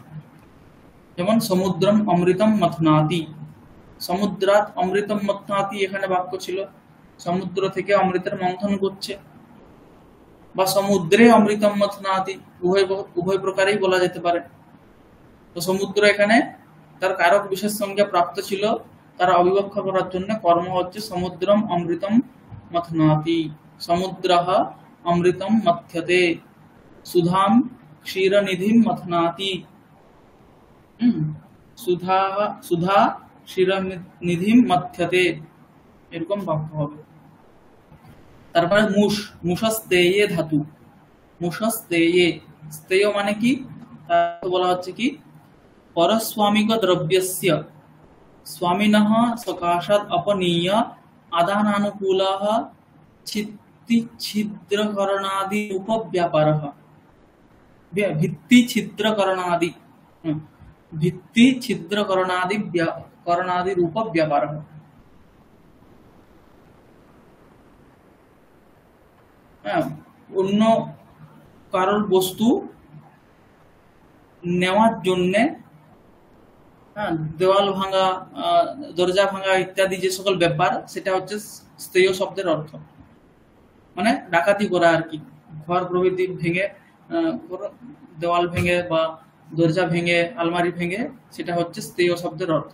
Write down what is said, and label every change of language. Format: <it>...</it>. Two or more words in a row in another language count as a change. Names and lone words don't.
<bn>যেমন</bn> <sa>সমুদ্রম অমৃতম মথনাতি, সমুদ্রাত অমৃতম মথনাতি</sa> <bn>এখানে বাক্য ছিল, সমুদ্র থেকে অমৃতের মন্থন করছে, বা</bn> <sa>সমুদ্রে অমৃতম মথনাতি,</sa> <bn>উভয় উভয় প্রকারেই বলা যেতে পারে। তো সমুদ্র এখানে তার কারক বিশেষ সংজ্ঞা প্রাপ্ত ছিল, তার অবিবক্ষা করার জন্য কর্ম হচ্ছে</bn> <sa>সমুদ্রম অমৃতম মথনাতি, সমুদ্রঃ অমৃতম মথ্যতে, সুধাম ক্ষীরনিধিম মথনাতি।</sa> <bn>সুধা সুধা ক্ষীরনিধিম মথ্যতে, এরকম বাক্য হবে। তারপরে মুষস্তেয়ে ধাতু, মুষস্তেয়ে, স্তেয় মানে কি, তার বলা হচ্ছে কি</bn> <sa>পরস্বামিক দ্রব্যস্য स्वामिनः सकाशात् अपनीय आदानानुकूलः छिद्रकरणादि उपव्यापारः, भित्ति छिद्रकरणादि, भित्ति छिद्रकरणादि करणादि रूप व्यापारः।</sa> <bn>অন্য কারোর বস্তু নেওয়ার জন্যে, দেওয়াল ভাঙা, দরজা ভাঙা ইত্যাদি যে সকল ব্যাপার, সেটা হচ্ছে স্তেয় শব্দের অর্থ, মানে ডাকাতি করা আর কি, ঘর প্রভৃতি ভেঙে, দেওয়াল ভেঙে বা দরজা ভেঙে, আলমারি ভেঙে, সেটা হচ্ছে স্তেয় শব্দের অর্থ।</bn>